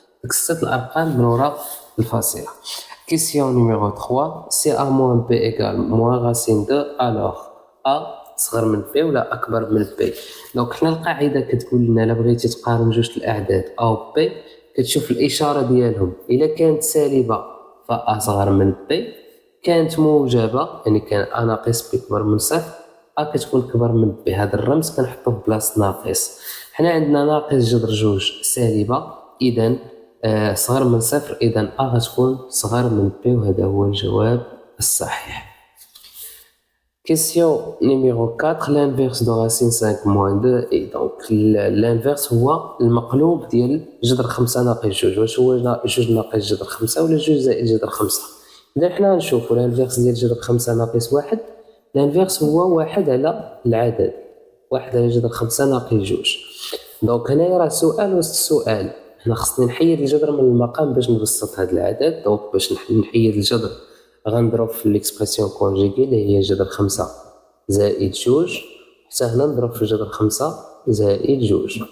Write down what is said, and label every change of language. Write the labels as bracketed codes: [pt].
[ar] ديك 6 الأرقام من وراء الفاصلة. كيسيون نيميرو 3. [fr] سي A moins B égale moins racine de alors A [ar] صغر من بي ولا اكبر من بي. دونك حنا القاعده كتقول لنا الا بغيتي تقارن جوج الاعداد ا و بي كتشوف الاشاره ديالهم. الا كانت سالبه فا صغر من بي، كانت موجبه يعني كان ا ناقص بي كبر من صفر، ا كتكون كبر من بي. هذا الرمز كنحطوه بلاصه ناقص. حنا عندنا ناقص جذر جوج سالبه، اذا صغر من صفر، اذا ا غتكون صغر من بي، وهذا هو الجواب الصحيح. [fr] Question numéro 4. L'inverse de racine 5 moins 2 et donc l'inverse [ar] هو المقلوب ديال جذر 5 ناقص 2. واش هو جوج ناقص جذر 5 ولا جوج زائد جذر 5؟ إذا حنا نشوفوا الانفيرس ديال جذر 5 ناقص 1، الانفيرس هو 1 على العدد، 1 على جذر 5 ناقص 2. دونك هنايا راه سؤال وسط السؤال. هنا خصني نحيد الجذر من المقام باش نبسط هذا العدد. دونك باش نحيد الجذر غنضرب في ليكسبرسيون كونجيغي اللي هي جذر 5 زائد 2، حتى هنا نضرب في جذر 5 زائد 2.